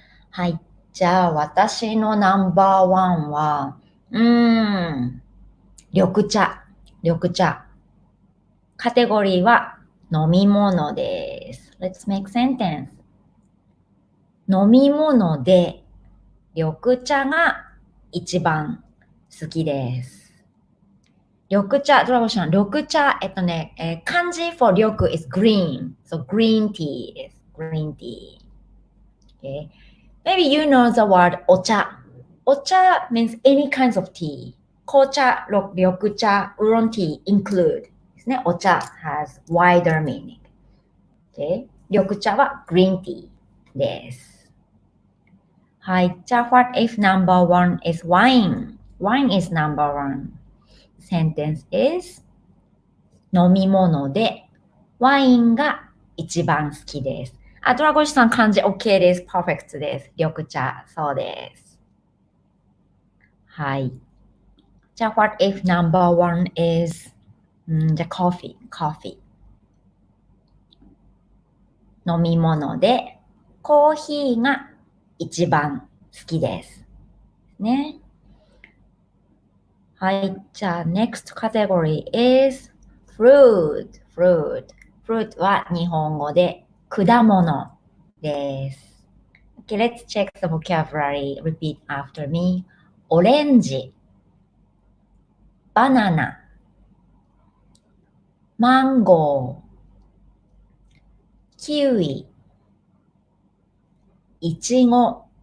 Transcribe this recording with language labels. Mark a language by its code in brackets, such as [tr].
[ja] はい、じゃあ私のナンバーワンは、緑茶。緑茶。カテゴリーは飲み物です。 [en] Let's make sentence. [ja] 飲み物で緑茶が一番好きです。 [en] 緑茶、ドラゴンさん、緑茶、漢字 for 緑 is green. So green tea [ja] です。 [en] green tea. Okay. Maybe you know the word ocha. Ocha means any kinds of tea. Kocha, ryokucha, oolong tea include. [ja] ですね。 [en] Ocha has wider meaning. Okay. [ja] 緑茶は [en] green tea [ja] です。はい。じゃあ、 [en] what if number one is wine? Wine is number one. Sentence is [ja] 飲み物でワインが一番好きです。あ、ドラゴンさん漢字 OK です。 perfect です。緑茶、そうです。はい。じゃあ、 [en] what if number one is じゃあ、coffee。 [ja] 飲み物でコーヒーが一番好きです。ね。はい。じゃあ、 [en] next category is fruit. [ja] Fruit は日本語で果物です。 [en] Okay, let's check the vocabulary. Repeat after me. [ja] オレンジ、バナナ、マンゴー、キウイ、いちご。